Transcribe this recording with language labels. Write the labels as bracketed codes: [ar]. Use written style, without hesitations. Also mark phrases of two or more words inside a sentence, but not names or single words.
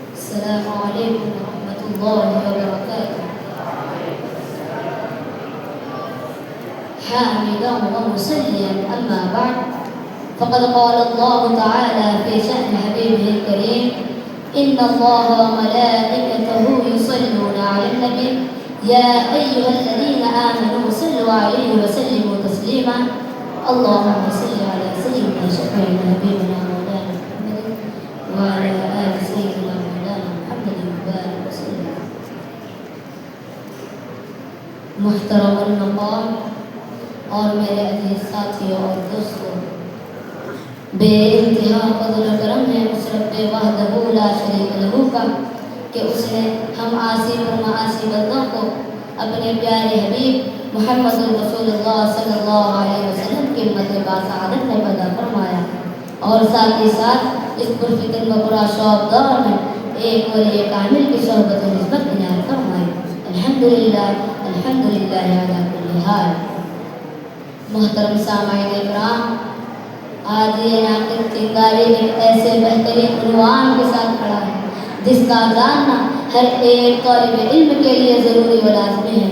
[ar] السلام عليكم ورحمة الله وبركاته. حامدا ومصليا أما بعد، فقد قال الله تعالى في شأن حبيبه الكريم: إن الله وملائكته يصلون على النبي يا أيها الذين آمنوا صلوا عليه وسلموا تسليما. اللهم صل على سيدنا شفيعنا حبيبنا مولانا محمد وعلى آل سيدنا مولانا محمد وبارك وسلم. [ur] محترم المقام اور میرے عزیز ساتھیوں اور دوستوں، بے انتہا فضل و کرم ہے اس رب [ar] وحدہ لا شریک لہ [ur] کا کہ اس نے ہم عاصی و معاصی بندوں کو اپنے پیارے حبیب محمد رسول اللہ صلی اللہ علیہ وسلم کی امت باسعادت میں پیدا فرمایا، اور ساتھ ہی ساتھ اس پرفتن و برا شوق دور میں ایک ولی کامل کی صحبت و نسبت عنایت فرمائی۔ [ar] الحمدللہ الحمدللہ علی کل حال۔ [ur] محترم سامعین اکرام، آج یہ ناقد چنگاری ایک ایسے بہترین عنوان کے ساتھ کھڑا ہے جس کا جاننا ہر ایک طالب علم کے لیے ضروری و لازمی ہے۔